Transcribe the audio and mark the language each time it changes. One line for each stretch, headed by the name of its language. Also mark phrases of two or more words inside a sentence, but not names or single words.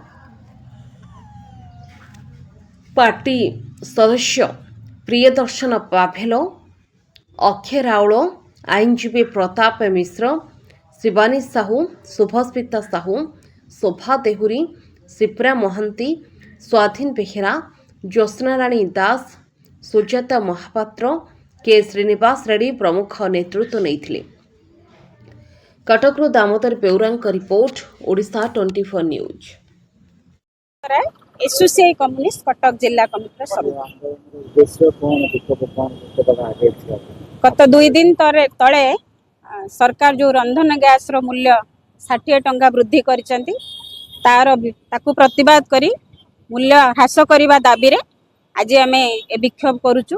Odia: ପାର୍ଟି ସଦସ୍ୟ ପ୍ରିୟଦର୍ଶନ ପାଭେଲ, ଅକ୍ଷୟ ରାଉଳ, ଆଇନଜୀବୀ ପ୍ରତାପ ମିଶ୍ର, ଶିବାନୀ ସାହୁ, ଶୁଭସ୍ମିତା ସାହୁ, ଶୋଭା ଦେହୁରୀ, ଶିପ୍ରା ମହାନ୍ତି, ସ୍ୱାଧୀନ ବେହେରା, ଜ୍ୟୋତ୍ସ୍ନାରାଣୀ ଦାସ, ସୁଜାତା ମହାପାତ୍ର, କେ ଶ୍ରୀନିବାସ ରେଡ୍ଡି ପ୍ରମୁଖ ନେତୃତ୍ୱ ନେଇଥିଲେ। କଟକରୁ ଦାମୋଦର ବେଉରାଙ୍କ ରିପୋର୍ଟ, ଓଡ଼ିଶା 24 ନ୍ୟୁଜ୍। ଏସୋସିଏଟ କମ୍ୟୁନିଷ୍ଟ କଟକ ଜିଲ୍ଲା କମିଟିର ଗତ 2 ଦିନ ତଳେ ସରକାର ଯୋ ରନ୍ଧନ ଗ୍ୟାସ ର ମୂଲ୍ୟ 60 ଟଙ୍କା ବୃଦ୍ଧି କରିଛନ୍ତି ତାକୁ ପ୍ରତିବାଦ କରି ମୂଲ୍ୟ ହ୍ରାସ କରିବା ଦାବି ରେ ଆଜି ଆମେ ଏ ବିକ୍ଷୋଭ କରୁଛୁ।